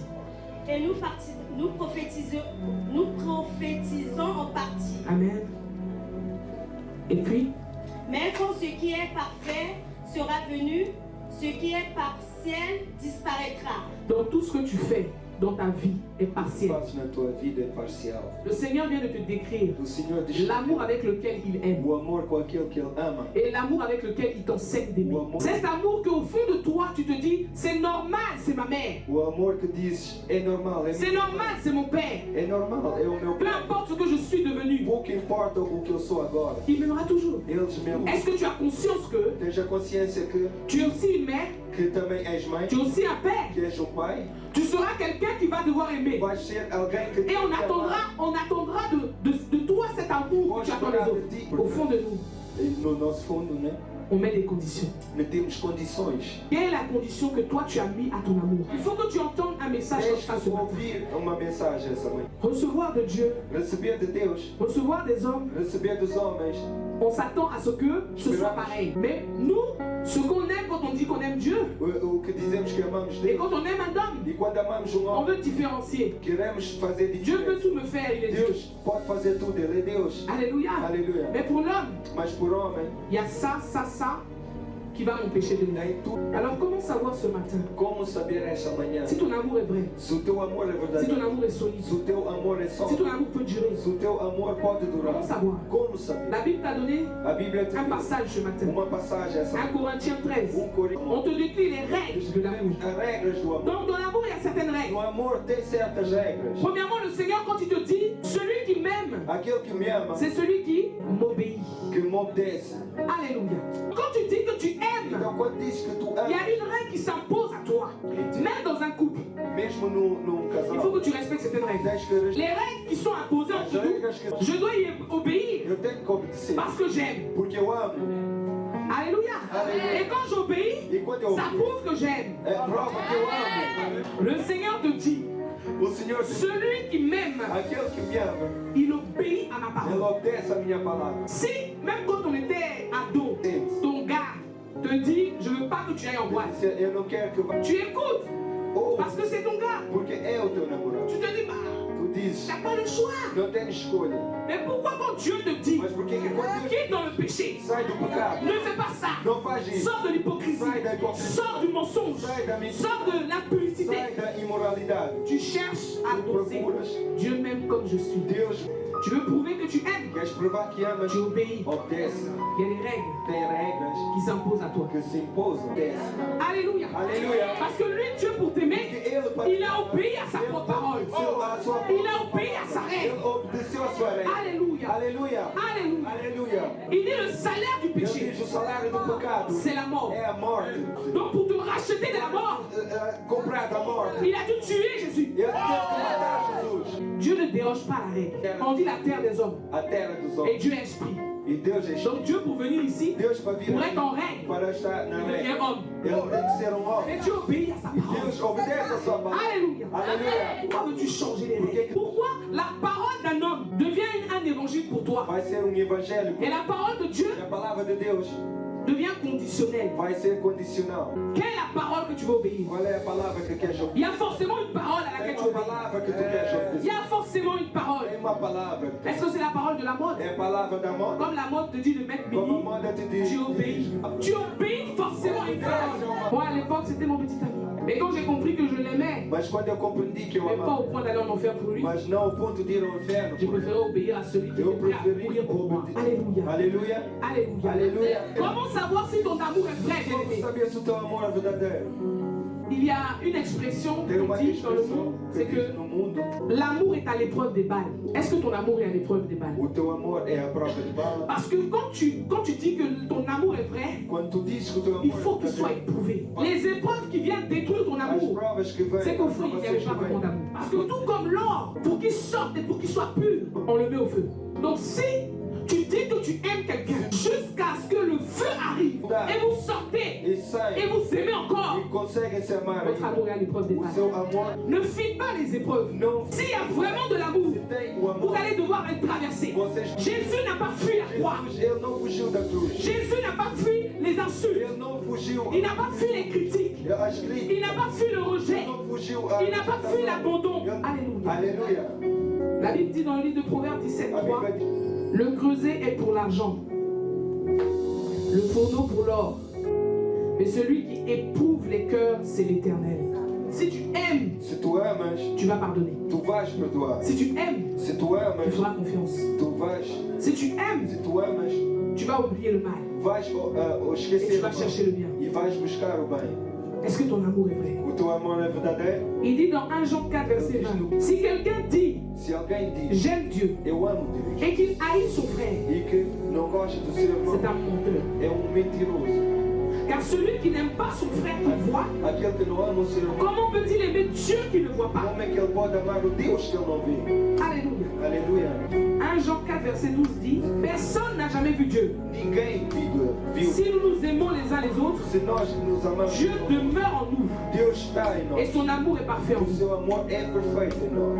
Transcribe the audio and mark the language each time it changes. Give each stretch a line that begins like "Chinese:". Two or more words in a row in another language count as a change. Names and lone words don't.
French: Et nous prophétisons en partie. Amen. Et puis, Mais quand ce qui est parfait sera venu, ce qui est partiel disparaîtra. Donc tout ce que tu fais dans ta vie est partiel.
Portuguese: Faz na tua vida é parcial.
French: Le Seigneur vient de te décrire
Portuguese: O Senhor diz
French: l'amour avec lequel il aime
Portuguese: o amor com aquele que Ele ama.
French: et l'amour avec lequel il t'enseigne d'aimer. C'est cet amour qu'au fond de toi tu te dis c'est normal, c'est ma mère.
Portuguese: O amor que dizes é normal, é
French: C'est normal, c'est mon père.
Portuguese: É normal, é o meu
French: Peu
Portuguese: pai.
French: importe ce que je suis devenu,
Portuguese: Pouco importa o que eu sou agora.
French: il m'aimera toujours.
Portuguese: Eles mesmos.
French: Est-ce que tu as conscience que
Portuguese: Tens a consciência
French: tu es aussi une mère,
Portuguese: que também és mãe,
French: tu es aussi un père?
Portuguese: que és um pai,
French: Tu seras quelqu'un qui va devoir aimer.
Portuguese: vais ser alguém que
French: Et on attendra de toi cet amour que tu attends des autres. Au fond de nous,
Portuguese: no nosso fundo, né?
French: on met des conditions.
Portuguese: Metemos condições.
French: Quelle est la condition que toi tu as mis à ton amour? Il faut que tu entendes un message comme
Portuguese: Tens
French: ça ce
Portuguese: que
French: matin.
Portuguese: ouvir uma mensagem essa manhã.
French: Recevoir de Dieu,
Portuguese: Receber de Deus,
French: recevoir des hommes,
Portuguese: receber dos homens.
French: on s'attend à ce que ce soit pareil. Mais nous, ce qu'on aime quand on dit qu'on aime Dieu,
Portuguese: O que dizemos que amamos
French: et
Portuguese: Deus.
French: quand on aime un homme,
Portuguese: E quando amamos um
French: on
Portuguese: homem,
French: veut différencier.
Portuguese: queremos fazer
French: Dieu peut
Portuguese: diferença.
French: tout me faire, il est Dieu.
Portuguese: Deus pode fazer tudo, Ele é Deus.
French: Alléluia.
Portuguese: Aleluia.
French: Mais pour l'homme,
Portuguese: Mas por homem,
French: il y a ça qui va m'empêcher de l'aimer.
Portuguese: nem tudo.
French: Alors comment savoir ce matin
Portuguese: Como saber esta manhã
French: si ton amour est vrai,
Portuguese: se o teu amor é
French: si ton
Portuguese: verdadeiro,
French: amour est solide,
Portuguese: se o teu amor é
French: si
Portuguese: sólido,
French: ton amour peut durer?
Portuguese: se o teu amor pode durar?
French: Comment savoir?
Portuguese: Como saber?
French: La Bible t'a donné
Portuguese: A Bíblia te
French: un
Portuguese: diz
French: passage ce matin.
Portuguese: uma passagem essa
French: 1 Corinthiens 13. On
Portuguese: Coríntios.
French: te décrit les règles de l'amour.
Portuguese: As regras do amor.
French: Donc dans l'amour, il y a certaines règles.
Portuguese: No amor tem certas regras.
French: Premièrement, le Seigneur, quand il te dit, celui qui m'aime,
Portuguese: Aquele que me ama,
French: c'est celui qui m'obéit.
Portuguese: que me obedece.
French: Alléluia. Quand tu dis que tu aimes,
Portuguese: Então quando diz que tu
French: il y
Portuguese: amas,
French: a une règle qui s'impose à toi. Même dans un couple,
Portuguese: mesmo num
French: il faut
Portuguese: casal,
French: que tu respectes certaines règles.
Portuguese: tens que respeitar.
French: Les règles qui sont imposées
Portuguese: As
French: entre nous,
Portuguese: regras que
French: je dois y obéir
Portuguese: eu tenho que obedecer.
French: parce que j'aime.
Portuguese: Porque eu amo.
French: Alléluia.
Portuguese: Alléluia.
French: Et quand j'obéis,
Portuguese: E quando eu
French: ça
Portuguese: obedeço,
French: prouve que j'aime.
Portuguese: é prova que eu amo.
French: Le Seigneur te dit,
Portuguese: O Senhor diz,
French: celui qui m'aime,
Portuguese: aquele que me ama,
French: il obéit à ma
Portuguese: ele
French: parole.
Portuguese: obedece a minha palavra.
French: Si, même quand on était ado, ton gars te dit, je veux pas que tu ailles en boîte,
Portuguese: Eu não quero que vá.
French: tu écoutes
Portuguese: Ou
French: parce que c'est ton gars.
Portuguese: porque é o teu namorado.
French: Tu te dis, bah,
Portuguese: Tu dizes,
French: t'as pas le choix.
Portuguese: não tens escolha.
French: Mais pourquoi quand Dieu te dit,
Portuguese: Mas porquê que quando Deus
French: quitte dans le péché,
Portuguese: sai do pecado,
French: ne fais pas ça,
Portuguese: não faz isso.
French: sors de l'hypocrisie,
Portuguese: Sai da hipocrisia.
French: sors du mensonge,
Portuguese: Sai da mentira.
French: sors de l'impudicité.
Portuguese: Sai da imoralidade.
French: Tu cherches à
Portuguese: Tu
French: doser.
Portuguese: procuras.
French: Dieu m'aime comme je suis.
Portuguese: Deus,
French: Tu veux prouver que tu aimes,
Portuguese: queres provar que amas,
French: tu obéis.
Portuguese: obedece.
French: Il y a des règles
Portuguese: Tem regras
French: qui s'imposent à toi.
Portuguese: que se imposam. Obedece.
French: Alléluia.
Portuguese: Alléluia.
French: Parce que lui, Dieu, pour t'aimer,
Portuguese: Porque ele, para
French: il a obéi à sa propre parole.
Portuguese: obedeceu à sua
French: Il a obéi à sa
Portuguese: Ele
French: règle.
Portuguese: obedeceu a sua regra.
French: Alléluia.
Portuguese: Aleluia.
French: Alléluia.
Portuguese: Aleluia.
French: Il dit le salaire du
Portuguese: Ele
French: péché,
Portuguese: diz o salário do pecado
French: c'est la mort.
Portuguese: é a morte.
French: Donc pour te racheter de la mort,
Portuguese: Comprar da morte.
French: il a dû tuer Jésus.
Portuguese: Ele teve que matar Jesus.
French: Dieu ne déroge pas la règle. On dit la terre des hommes.
Portuguese: A terra dos
French: Et
Portuguese: homens.
French: Dieu est esprit.
Portuguese: E Deus é
French: Donc Dieu pour venir ici,
Portuguese: Deus para vir
French: pour être en
Portuguese: aqui,
French: règle,
Portuguese: para estar na
French: il devient
Portuguese: regra.
French: homme.
Portuguese: Ele tem que ser homem.
French: Et Dieu obéit à sa
Portuguese: E
French: parole.
Portuguese: Deus obedece a sua palavra.
French: Alléluia.
Portuguese: Aleluia.
French: Pourquoi veux-tu changer les règles? Pourquoi la parole d'un homme devient un évangile pour toi
Portuguese: Vai ser evangelho.
French: et la parole de Dieu
Portuguese: E a palavra de Deus
French: devient conditionnelle?
Portuguese: vai ser condicional.
French: Quelle est la parole que tu veux obéir?
Portuguese: Qual é a palavra que queres obedecer?
French: Il y a forcément une parole à laquelle
Portuguese: Tem
French: tu
Portuguese: uma
French: obéis.
Portuguese: palavra que tu queres
French: Il y
Portuguese: obedecer.
French: a forcément une parole.
Portuguese: Tem uma palavra.
French: Est-ce que c'est la parole de la mode?
Portuguese: É a palavra da moda.
French: Comme la mode te dit de mettre
Portuguese: Como a
French: mini,
Portuguese: moda te diz.
French: tu obéis. Tu obéis forcément à une parole. Moi à l'époque c'était mon petit ami. Mais quand j'ai compris que je l'aimais,
Portuguese: Mas quando eu compreendi que eu
French: mais pas
Portuguese: amava,
French: au point d'aller en enfer pour lui,
Portuguese: mas não ao ponto de ir ao inferno,
French: j'ai préféré obéir à celui qui
Portuguese: eu
French: était prêt à
Portuguese: preferi
French: mourir pour moi.
Portuguese: obedecer.
French: Alléluia.
Portuguese: Aleluia.
French: Alléluia.
Portuguese: Aleluia.
French: Comment savoir si ton amour est vrai,
Portuguese: Como
French: bien-aimé?
Portuguese: saber se o teu amor é verdadeiro?
French: Il y a une expression
Portuguese: Tem uma
French: qu'on dit dans le
Portuguese: expressão
French: monde,
Portuguese: que
French: c'est
Portuguese: diz
French: que
Portuguese: no mundo,
French: l'amour est à l'épreuve des balles. Est-ce que ton amour est à l'épreuve des balles?
Portuguese: o teu amor é a prova de bala.
French: Parce que quand tu dis que ton amour est vrai,
Portuguese: Quando tu dizes que o teu
French: il
Portuguese: amor
French: faut
Portuguese: é
French: qu'il soit
Portuguese: verdadeiro,
French: éprouvé. Les épreuves qui viennent détruire ton
Portuguese: as
French: amour,
Portuguese: provas que vêm,
French: c'est qu'au fond,
Portuguese: as
French: il n'y avait
Portuguese: provações
French: pas
Portuguese: que
French: vraiment
Portuguese: vêm,
French: d'amour. Parce que tout comme l'or, pour qu'il sorte et pour qu'il soit pur, on le met au feu. Donc si tu dis que tu aimes quelqu'un jusqu'à ce que le feu arrive et vous sortez
Portuguese: e
French: et
Portuguese: saem
French: vous aimez encore,
Portuguese: e conseguem se amar
French: votre
Portuguese: ainda.
French: amour est à l'épreuve des
Portuguese: O
French: balles.
Portuguese: seu amor
French: Ne fuis pas les épreuves.
Portuguese: não
French: S'il y a vraiment de l'amour,
Portuguese: tem o
French: vous
Portuguese: amor.
French: allez devoir les traverser.
Portuguese: Vocês,
French: Jésus n'a pas fui la croix.
Portuguese: Jesus, ele não fugiu da cruz.
French: Jésus n'a pas fui les insultes.
Portuguese: Ele não fugiu
French: Il n'a pas fui les critiques.
Portuguese: às
French: Il
Portuguese: críticas.
French: n'a pas fui le rejet.
Portuguese: Ele não fugiu à
French: Il n'a pas fui l'abandon. Alléluia.
Portuguese: Aleluia.
French: La Bible dit dans le livre de Proverbes 17,
Portuguese: A
French: 3,
Portuguese: Bíblia diz,
French: le creuset est pour l'argent, le fourneau pour l'or. Mais celui qui éprouve les cœurs, c'est l'Éternel. Si tu aimes,
Portuguese: Se tu amas,
French: tu vas pardonner.
Portuguese: tu vais perdoar.
French: Si tu aimes,
Portuguese: Se tu
French: tu
Portuguese: amas,
French: feras confiance.
Portuguese: tu vais.
French: Si tu aimes,
Portuguese: Se tu amas,
French: tu vas oublier le mal
Portuguese: vais
French: et tu
Portuguese: esquecer
French: vas
Portuguese: o
French: chercher le bien.
Portuguese: mal e vais buscar o bem.
French: Est-ce que ton amour est vrai?
Portuguese: O teu amor é verdadeiro?
French: Il dit dans 1 Jean 4, verset 20, si quelqu'un dit
Portuguese: Se alguém diz,
French: j'aime Dieu
Portuguese: eu amo Deus,
French: et qu'il haït son frère,
Portuguese: e que não gosta do seu irmão,
French: c'est un menteur.
Portuguese: é mentiroso.
French: Car celui qui n'aime pas son frère qu'il voit,
Portuguese: Aquele que não ama o seu irmão,
French: comment peut-il aimer Dieu qu'il ne voit pas?
Portuguese: como é que ele pode amar o Deus que ele não vê?
French: Alléluia.
Portuguese: Aleluia.
French: 1 Jean 4, verset 12 dit, personne n'a jamais vu Dieu.
Portuguese: Ninguém viu.
French: Si nous nous aimons les uns les autres,
Portuguese: Se nós nos amamos,
French: Dieu demeure en nous
Portuguese: Deus está em
French: et
Portuguese: nós.
French: son amour est parfait en
Portuguese: O
French: nous.
Portuguese: seu amor é perfeito em nós.